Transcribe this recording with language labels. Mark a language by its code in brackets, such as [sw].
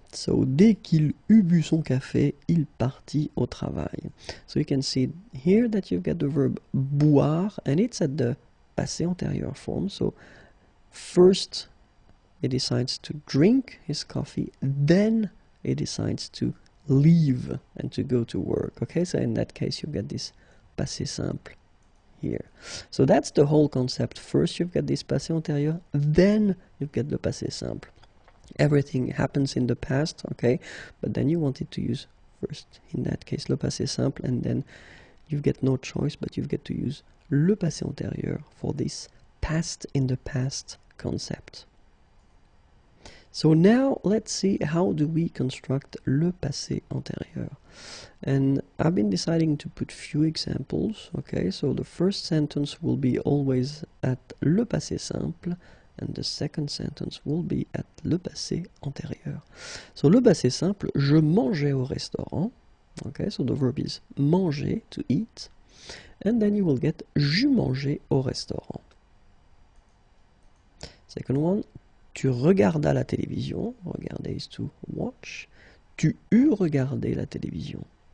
[fr] So, dès qu'il eut bu son café, il partit au travail. [en] So you can see here that you've got the verb boire, and it's at the passé antérieur form. So first he decides to drink his coffee, then he decides to leave and to go to work. Okay, so in that case you get this passé simple here. So that's the whole concept. First you've got this passé antérieur, then you've got the passé simple. Everything happens in the past, okay, but then you wanted to use first, in that case, le passé simple, and then you get no choice, but you get to use le passé antérieur for this past in the past concept. So now let's see how do we construct le passé antérieur. And I've been deciding to put few examples, okay, so the first sentence will be always at le passé simple, and the second sentence will be at le passé antérieur. [fr] So le passé simple, je mangeais au restaurant. [en] Okay, so the verb is manger, to eat. And then you will get [fr] j'eus mangé au restaurant. [en] Second one, [fr] tu regardas la télévision. [en] Regarder is to watch. [fr] Tu eus regardé la télévision.